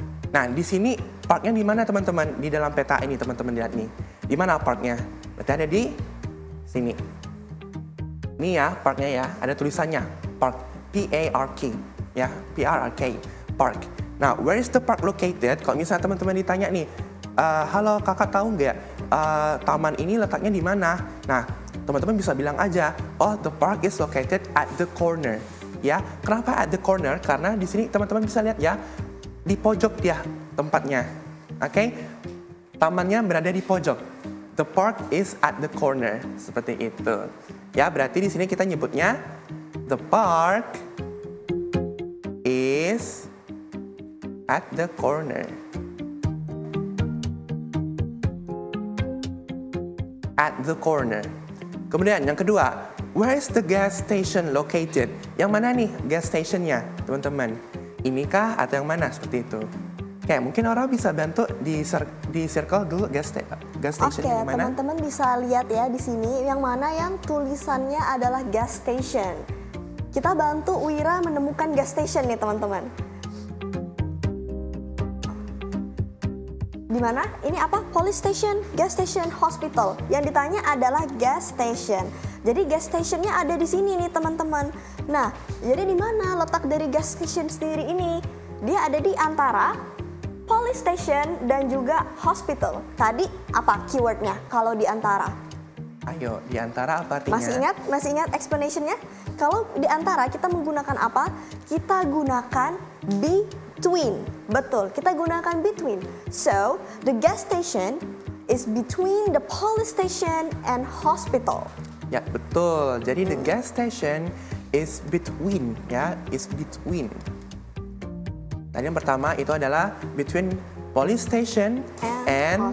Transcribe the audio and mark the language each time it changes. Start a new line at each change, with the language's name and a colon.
Indonesian: Nah, di sini parknya di mana teman-teman? Di dalam peta ini teman-teman lihat nih. Di mana parknya? Berarti ada di sini. Ini ya parknya ya, ada tulisannya park, P-A-R-K ya, P-R-A-K, park.
English: Nah, where is the park located?
Indonesian: Kalau misalnya teman-teman ditanya nih, halo kakak tahu nggak taman ini letaknya di mana? Nah, teman-teman bisa bilang aja, oh
English: the park is located at the corner.
Indonesian: Ya, kenapa
English: at the corner?
Indonesian: Karena di sini teman-teman bisa lihat ya, di pojok dia tempatnya. Oke, tamannya berada di pojok.
English: The park is at the corner,
Indonesian: seperti itu. Ya, berarti di sini kita nyebutnya
English: the park is at the corner. At the corner. Kemudian yang kedua, where is the gas station located?
Indonesian: Yang mana nih gas stationnya, teman-teman? Inikah atau yang mana seperti itu? Oke, mungkin orang bisa bantu di circle dulu gas station yang mana? Teman-teman bisa lihat ya di sini yang mana yang tulisannya adalah gas station. Kita bantu Wira menemukan gas station nih teman-teman. Di mana? Ini apa?
English: Police station, gas station, hospital.
Indonesian: Yang ditanya adalah gas station. Jadi gas stationnya ada di sini nih teman-teman. Nah, jadi di mana letak dari gas station sendiri ini? Dia ada di antara police station dan juga hospital. Tadi apa keywordnya kalau di antara? Ayo, di antara apa artinya? Masih ingat explanationnya? Kalau di antara kita menggunakan apa? Kita gunakan
English: between.
Indonesian: Betul, kita gunakan
English: between. So, the gas station is between the police station and hospital.
Indonesian: Ya, betul. Jadi
English: the gas station is between, ya, is between.
Indonesian: Tadi yang pertama itu adalah
English: between police station and